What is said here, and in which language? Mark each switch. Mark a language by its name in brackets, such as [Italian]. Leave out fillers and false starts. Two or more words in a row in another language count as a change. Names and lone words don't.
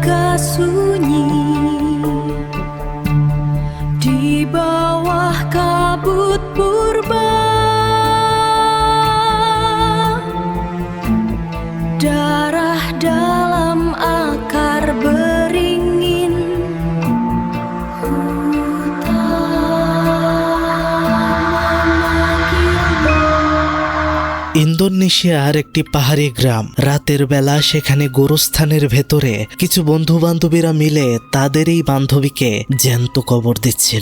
[Indonesian] sunyi di bawah kabut purba. Darah dalam akar beringin [Bangla] ইন্দোনেশিয়ার একটি পাহাড়ি গ্রাম। রাতের বেলা সেখানে গোরস্থানের ভেতরে কিছু বন্ধু বান্ধবীরা মিলে তাদের এই বান্ধবীকে জ্যান্ত কবর দিচ্ছিল।